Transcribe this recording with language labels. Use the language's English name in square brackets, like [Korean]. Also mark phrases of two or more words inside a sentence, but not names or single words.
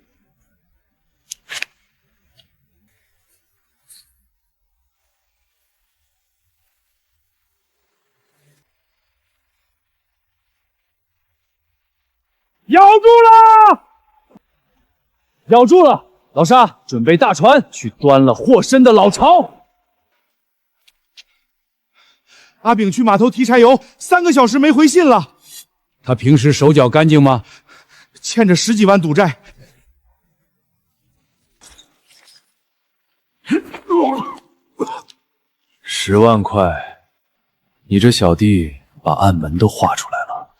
[Chinese] 咬住了！咬住了！老沙，準備大船去端了霍申的老巢。阿炳去碼頭提柴油，3個小時沒回信了。他平時手腳乾淨嗎？欠着10幾萬賭債。 10萬塊，你這小弟把暗門都畫出來了。